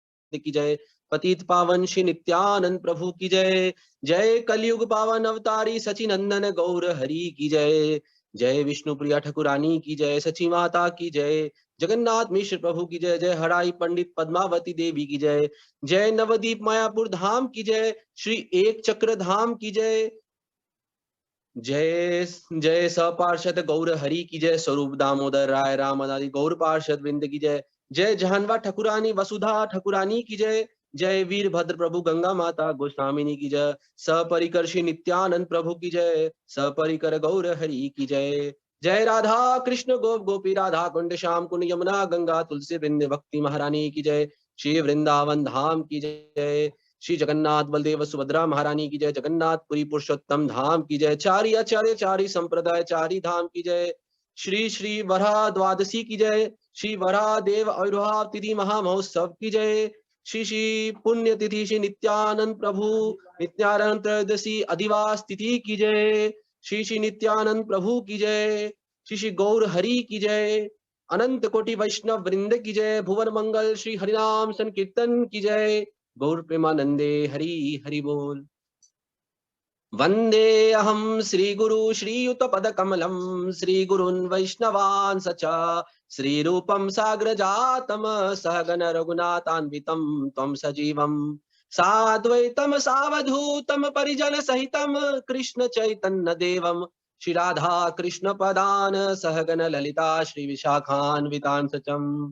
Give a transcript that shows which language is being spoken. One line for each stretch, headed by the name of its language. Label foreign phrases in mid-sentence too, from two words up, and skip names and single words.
Hindi: की जय। पतित पावन श्री नित्यानंद प्रभु की जय। जय कलयुग पावन अवतारी सचिनंदन गौर हरि की जय। जय विष्णु प्रिया ठाकुरानी की जय। सची माता की जय। जगन्नाथ मिश्र प्रभु की जय। जय हराई पंडित पद्मावती देवी की जय। जय नवदीप मायापुर धाम की जय। श्री एक चक्र धाम की जय। जय जय सपार्षद गौर हरि की जय। स्वरूप दामोदर राय रामादि गौर पार्षद वृंद की जय। जय जहानवा ठकुरानी वसुधा ठकुरानी की जय। जय वीरभद्र प्रभु गंगा माता गोस्वामिनी की जय। सपरिकर श्री नित्यानंद प्रभु की जय। सपरिकर गौर हरि की जय। जय राधा कृष्ण गोप गोपी राधा कुंड श्याम कुंड यमुना गंगा तुलसी वृंद भक्ति महारानी की जय। श्री वृंदावन धाम की जय। श्री जगन्नाथ बलदेव सुभद्रा महारानी की जय। जगन्नाथपुरी पुरुषोत्तम धाम की जय। चारी आचार्य चारी संप्रदाय चारी धाम की जय। श्री श्री वरा द्वादशी की जय। श्री वरा देव आविर्भाव तिथि महामहोत्सव की जय। श्री श्री पुण्य तिथि श्री नित्यानंद प्रभु नित्यानंद त्रयोदशी अधिवास तिथि की जय। श्री श्री नित्यानंद प्रभु की जय। श्री श्री गौर हरि की जय। अनंत कोटि वैष्णव वृंद की जय। भुवन मंगल श्री हरिनाम संकीर्तन की जय। गौर प्रेमानंदे हरि हरि बोल।
Sanskrit: वंदे अहम श्री गुरु श्रीयुत पद कमलम श्री गुरुन् वैष्णवान् सचा श्री रूपम साग्र जातम सहगन रघुनाथान्वितम तम सजीवम साद्वैतम सावधूतम परिजन सहितम कृष्ण चैतन्य देवम श्री राधा कृष्ण पदान सहगन ललिता श्री विशाखान्वितान् सचम।